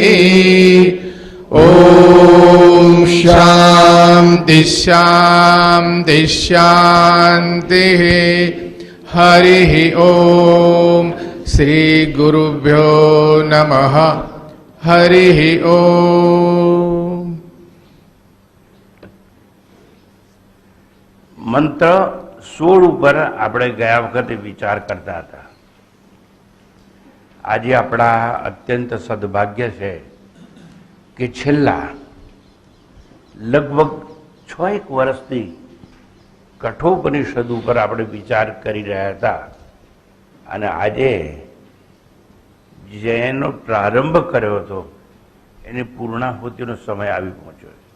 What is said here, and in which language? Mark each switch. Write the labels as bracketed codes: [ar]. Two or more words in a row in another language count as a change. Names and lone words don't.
[sa] ओम शांति शांति शांति। हरि ओम। श्री गुरुभ्यो नमः। हरि ओम। [gu] मंत्र 16 ઉપર આપણે ગયા વખતે વિચાર કરતા હતા। આજે આપણા અત્યંત સદભાગ્ય છે કે છેલ્લા લગભગ 6 વર્ષથી કઠોપનિષદ ઉપર આપણે વિચાર કરી રહ્યા હતા અને આજે જેનો પ્રારંભ કર્યો હતો એની પૂર્ણાહુતિનો સમય આવી પહોંચ્યો।